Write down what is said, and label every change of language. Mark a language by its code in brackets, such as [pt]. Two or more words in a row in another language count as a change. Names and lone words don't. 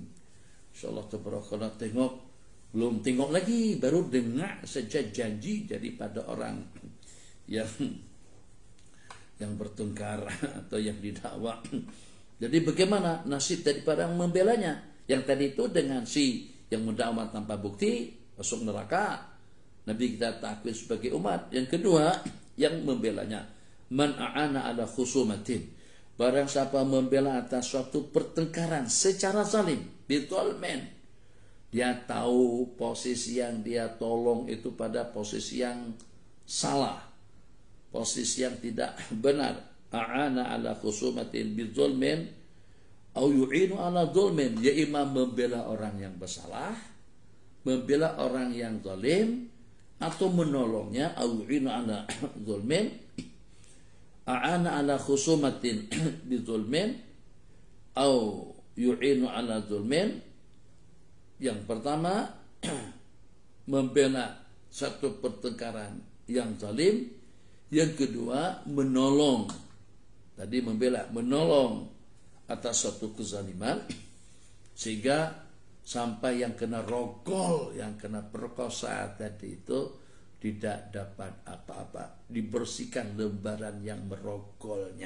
[ar] ما شاء الله تبارك الله, [ms] belum tengok lagi, baru dengar saja janji daripada orang yang bertengkar atau yang didakwa. Jadi bagaimana nasib daripada yang membelanya? Yang tadi itu dengan si yang mendakwa tanpa bukti masuk neraka, Nabi kita takut sebagai umat. Yang kedua, yang membelanya, [ar] من أعان على خصومة, [ms] barang siapa membela atas suatu pertengkaran secara zalim, bitolmen, dia tahu posisi yang dia tolong itu pada posisi yang salah, posisi yang tidak benar. [ar] أعان على خصومة بظلم أو يعين على ظلم, [ms] ya imam membela orang yang bersalah, membela orang yang zalim, atau menolongnya. [ar] أو يعين على ظلم، أعان على خصومة بظلم أو يعين على ظلم. [ms] Yang pertama membela satu pertengkaran yang zalim, yang kedua menolong. Tadi menolong atas suatu kezaliman, sehingga sampai yang kena rogol, yang kena perkosa tadi itu tidak dapat apa-apa, dibersihkan lembaran yang merogolnya.